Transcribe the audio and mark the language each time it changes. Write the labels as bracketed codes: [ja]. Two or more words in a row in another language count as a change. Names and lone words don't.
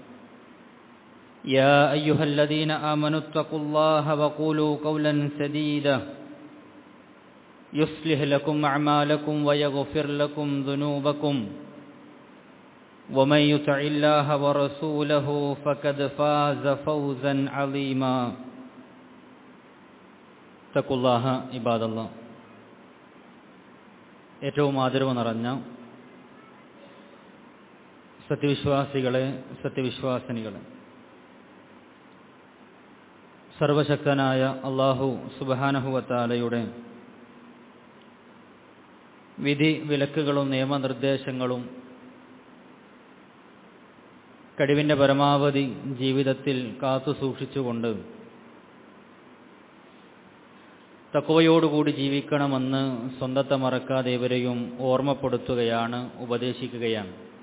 [ar] يا أيها الذين آمنوا اتقوا الله وقولوا قولا سديدا يصلح لكم أعمالكم ويغفر لكم ذنوبكم ومن يطع الله ورسوله فقد فاز فوزا عظيما. اتقوا الله عباد الله. [ml] ഏറ്റവും ആദരവ് നിറഞ്ഞ സത്യവിശ്വാസികളെ, സത്യവിശ്വാസിനികളെ, സർവശക്തനായ [ar] الله سبحانه وتعالى [ml] വിധി വിലക്കുകളും നിയമനിർദ്ദേശങ്ങളും കഴിവിൻ്റെ പരമാവധി ജീവിതത്തിൽ കാത്തു സൂക്ഷിച്ചുകൊണ്ട് തഖ്വയോടുകൂടി ജീവിക്കണമെന്ന് സ്വന്തത്തെ മറക്കാതെ ഇവരെയും ഓർമ്മപ്പെടുത്തുകയാണ്, ഉപദേശിക്കുകയാണ്.